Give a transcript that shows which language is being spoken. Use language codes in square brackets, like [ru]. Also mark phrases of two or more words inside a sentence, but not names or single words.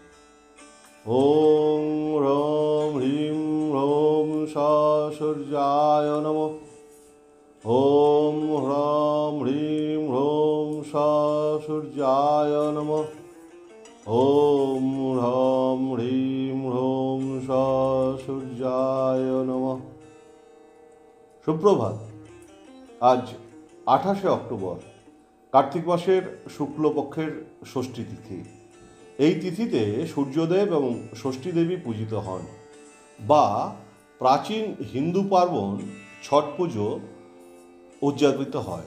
[sa] ॐ ह्रौं ह्रीं ह्रौं सा सूर्याय नमः। ॐ ह्रौं ह्रीं ह्रौं सा सूर्याय नमः। ॐ ह्रौं ह्रीं ह्रौं सा सूर्याय नमः। [bn] সুপ্রভাত। আজ 28শে অক্টোবর, কার্তিক মাসের শুক্লপক্ষের ষষ্ঠী তিথি। এই তিথিতে সূর্যদেব এবং ষষ্ঠী দেবী পূজিত হন, বা প্রাচীন হিন্দু পার্বণ ছট পুজো উদযাপিত হয়।